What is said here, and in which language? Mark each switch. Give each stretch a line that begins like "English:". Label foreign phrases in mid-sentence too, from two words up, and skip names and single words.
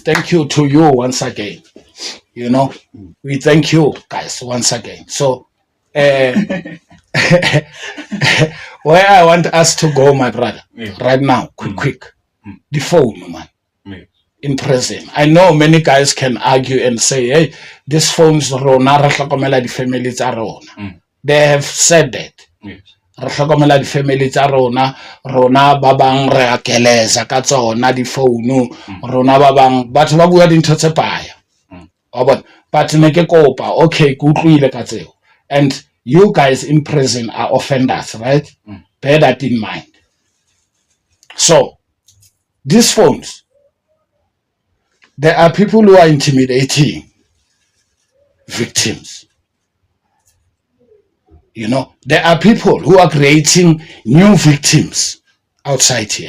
English: Thank you to you once again. We thank you, guys, once again. So, where I want us to go, my brother, right now, quick. The phone, man. In prison. I know many guys can argue and say, hey, this phone's
Southern Sotho: rona re hlokomela di family tsa rona.
English: They have said that.
Southern Sotho: Re hlokomela di family tsa rona ba bang re a keleza ka tsona di phone, rona ba bang batho ba bua dintho tse paya. But ne ke kopa, okay, ke utlwile ka tseo.
English: And you guys in prison are offenders, right? Bear that in mind. So, these phones, there are people who are intimidating victims. There are people who are creating new victims outside here.